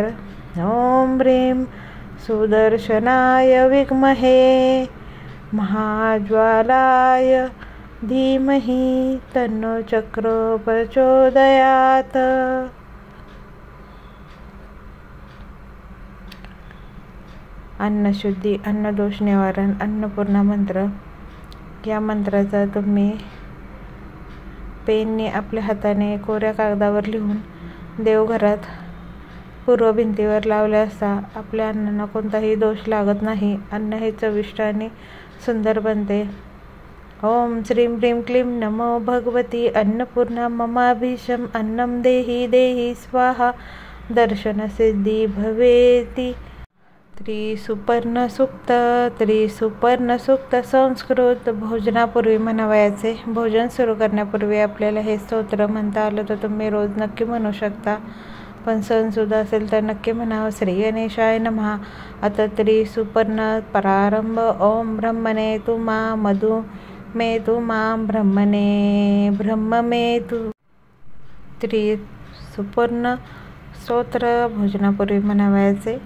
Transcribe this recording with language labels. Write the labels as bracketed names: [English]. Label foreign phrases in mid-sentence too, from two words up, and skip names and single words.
[Sanskrit] ओम ह्रीं सुदर्शनाय विद्महे महाज्वालाय धीमहि तन्नो चक्रो प्रचोदयात्। [Marathi] अन्नशुद्धी, अन्नदोष निवारण, अन्नपूर्णा मंत्र। या मंत्राचा तुम्ही पेनने आपल्या हाताने कोऱ्या कागदावर लिहून देवघरात पूर्व भिंतीवर लावले असता आपल्या अन्नांना कोणताही दोष लागत नाही। अन्न हे चविष्ट आणि सुंदर बनते। [Sanskrit] ओम श्रीं ह्रीं क्लीं नमो भगवती अन्नपूर्णा ममाभीष्टम् अन्नं देहि देहि स्वाहा दर्शनसिद्धि भवेति [Marathi] त्रिसुपर्ण सूक्त संस्कृत भोजनापूर्वी म्हणावयाचे. भोजन सुरू करण्यापूर्वी आपल्याला हे स्तोत्र म्हणता आलं तर तुम्ही रोज नक्की म्हणू शकता, पण सणसुद्धा असेल तर नक्की म्हणावं. [Sanskrit] श्री गणेशाय नमः. अथ त्रिसुपर्ण प्रारंभ. ओम ब्रह्मणे तु मा मधु मे तु मां ब्रह्म मे तु. [Marathi] त्रिसुपर्ण स्तोत्र भोजनापूर्वी म्हणावयाचे.